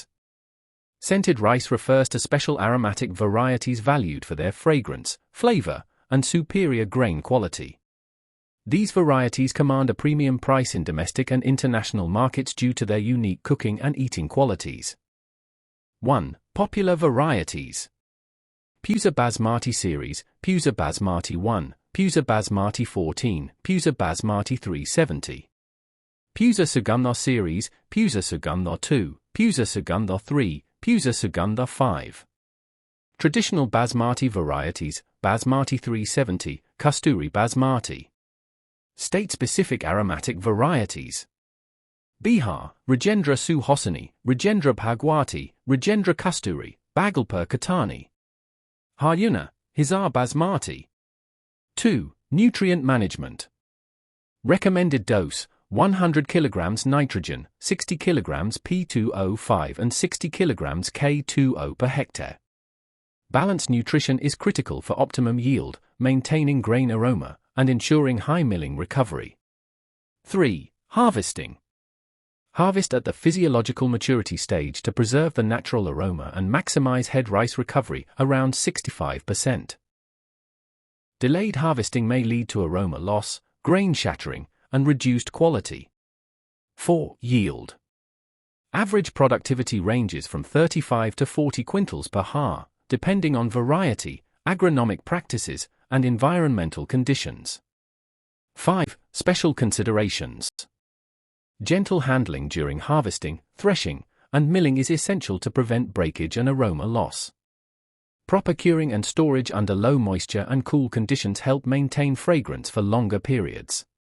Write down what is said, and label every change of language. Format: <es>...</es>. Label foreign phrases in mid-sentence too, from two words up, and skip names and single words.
<en>Scented rice refers to special aromatic varieties valued for their fragrance, flavor, and superior grain quality. These varieties command a premium price in domestic and international markets due to their unique cooking and eating qualities. 1. Popular varieties. Pusa Basmati Series, Pusa Basmati 1, Pusa Basmati 14, Pusa Basmati 370. Pusa Sugandha Series, Pusa Sugandha 2, Pusa Sugandha 3, Pusa Sugandha 5. Traditional Basmati varieties, Basmati 370, Kasturi Basmati. State-specific aromatic varieties. Bihar, Rajendra Suhasini, Rajendra Bhagwati, Rajendra Kasturi, Bhagalpur Katani. Haryana, Hisar Basmati. 2. Nutrient management. Recommended dose: 100 kg nitrogen, 60 kg P2O5 and 60 kg K2O per hectare. Balanced nutrition is critical for optimum yield, maintaining grain aroma, and ensuring high milling recovery. 3. Harvesting. Harvest at the physiological maturity stage to preserve the natural aroma and maximize head rice recovery around 65%. Delayed harvesting may lead to aroma loss, grain shattering, and reduced quality. 4. Yield. Average productivity ranges from 35 to 40 quintals per ha, depending on variety, agronomic practices, and environmental conditions. 5. Special considerations. Gentle handling during harvesting, threshing, and milling is essential to prevent breakage and aroma loss. Proper curing and storage under low moisture and cool conditions help maintain fragrance for longer periods.</en>